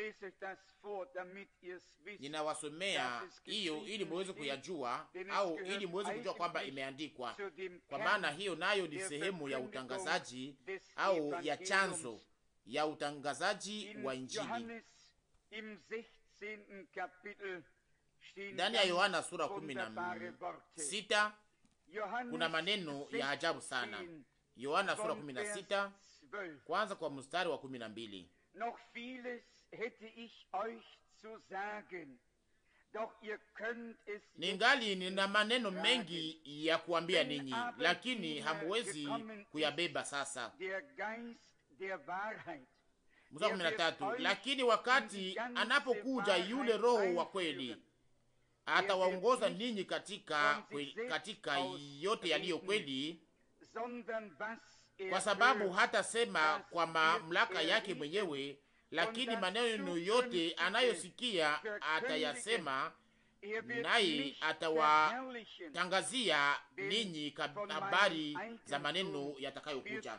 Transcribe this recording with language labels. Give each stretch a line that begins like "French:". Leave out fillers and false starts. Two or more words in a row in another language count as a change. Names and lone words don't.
Swahili: Ninawasomea hiyo ili muweze kuyajua, au ili muweze kujua kwamba imeandikwa, kwa maana hiyo nayo ni sehemu ya utangazaji au ya chanzo ya utangazaji wa Injili. Ndani ya Yohana sura 16 kuna maneno ya ajabu sana. Yohana sura 16 kwanza kwa mstari wa 12.
German: Noch vieles hätte ich euch zu sagen, doch ihr könnt es.
Swahili: Ningali nina maneno mengi ya kuambia ninyi, lakini hamuwezi kuyabeba sasa. Mstari 13, lakini wakati anapokuja yule Roho wa kweli, atawaongoza ninyi katika yote yaliyo kweli, kwa sababu hatasema kwa mamlaka yake mwenyewe, lakini maneno yote anayosikia atayasema, naye atawatangazia ninyi habari za maneno yatakayokuja.